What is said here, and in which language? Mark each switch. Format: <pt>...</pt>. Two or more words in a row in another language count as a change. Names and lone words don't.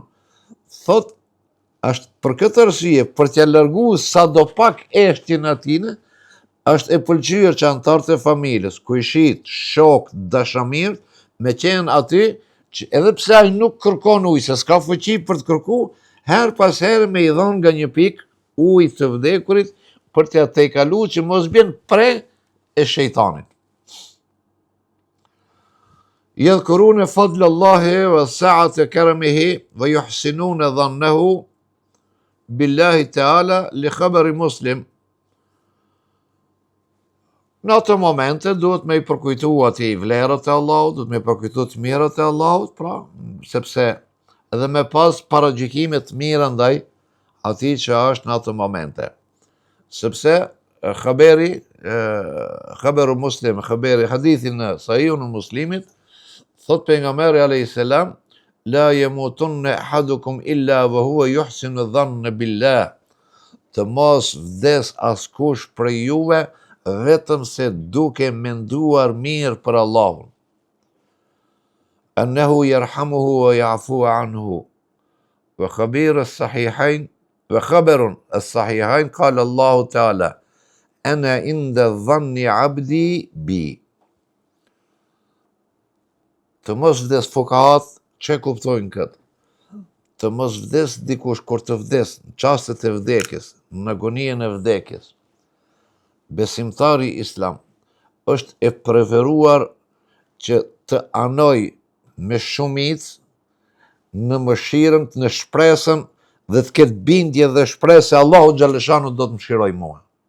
<sq>Thot, është për këtë arsye, për t'ja larguar sadopak eshtjen atij, është e pëlqyer që anëtarët e familjes, kujshit, shok, dashamirët, me qenë aty, që edhe pse ai nuk kërkon ujë, se s'ka fuqi për të kërkuar, her pas here me i dhon nga një pikë ujë të vdekurit për t'ja tejkaluar që mos bjen pre e shejtanit.</sq> <ar>يذكرون فضل الله وسعة كرمه ويحسنون ظنه بالله تعالى لخبر مسلم.</ar> <sq>Në ato momente duhet me i përkujtu ati vlerët e Allahut, duhet me i përkujtu të mirët e Allahut, pra, sepse edhe me pas paragjykimet të mira ndaj ati që është në ato momente. Sepse</sq> <ar>خبر مسلم,</ar> <sq>hadithin në Sahihun e Muslimit, thot pejgamberi</sq> <ar>عليه السلام, لا يموتن أحدكم إلا وهو يحسن الظن بالله.</ar> <sq>Të mos vdes askush prej juve vetëm se duke menduar mirë për Allahun.</sq> <ar>أنه يرحمه ويعفو عنه. وخبر الصحيحين قال الله تعالى أنا عند ظن عبدي بي.</ar> <sq>Të mos vdes fukahat, që kuptojnë këtë? Të mos vdes dikush kur të vdes në çastet e vdekjes, në agonien e vdekjes. Besimtari islam është e preferuar që të anoj me shumicë në mëshirën, në shpresën dhe të ketë bindje dhe shpresë Allahu xhaleshanu do të mëshiroj mua.</sq>